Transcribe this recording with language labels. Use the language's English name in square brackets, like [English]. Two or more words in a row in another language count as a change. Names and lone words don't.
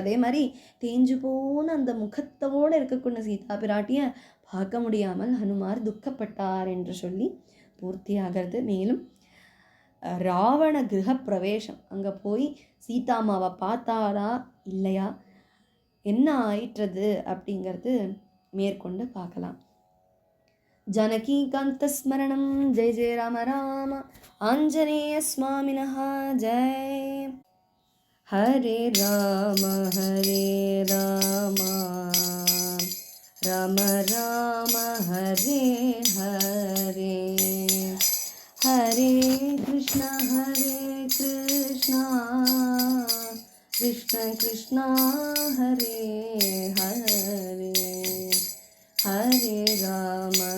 [Tamil] அதே மாதிரி தேஞ்சு போன அந்த முகத்தோடு இருக்கக்கூடிய சீதா பிராட்டியை பார்க்க முடியாமல் ஹனுமார் துக்கப்பட்டார் என்று சொல்லி பூர்த்தி ஆகிறது. மேலும் ராவண கிரக பிரவேசம், அங்கே போய் சீதாமாவை பார்த்தாரா இல்லையா, என்ன ஆயிற்றது அப்படிங்கிறது மேற்கொண்டு பார்க்கலாம். [Sanskrit] जानकीकान्तस्मरणं जय जय राम राम आञ्जनेयस्वामिनः जय। हरे राम राम राम हरे हरे, हरे कृष्ण कृष्ण कृष्ण हरे हरे, हरे राम